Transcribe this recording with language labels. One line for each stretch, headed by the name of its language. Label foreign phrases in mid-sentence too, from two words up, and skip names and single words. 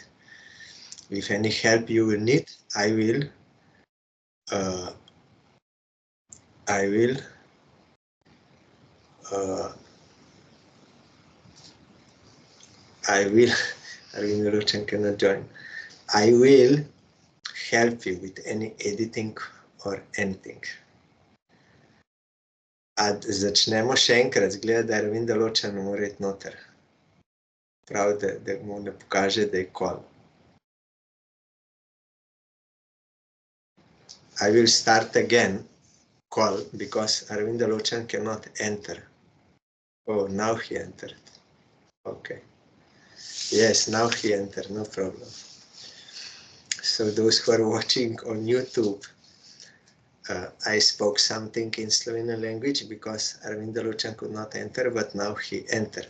English: If any help you will need, I will Arvind Lochan cannot join. I will help you with any editing or anything.
Slovenian: Začnemo še enkrat, zgleda, da Arvind Lochan ne more iti noter. Prav, da mu ne pokaže, da je call.
English: I will start again call because Arvind Lochan cannot enter. Oh, now he entered. Okay. Yes, now he entered, no problem. So those who are watching on YouTube, I spoke something in Slovenian language because Arvind Lochan could not enter, but now he entered.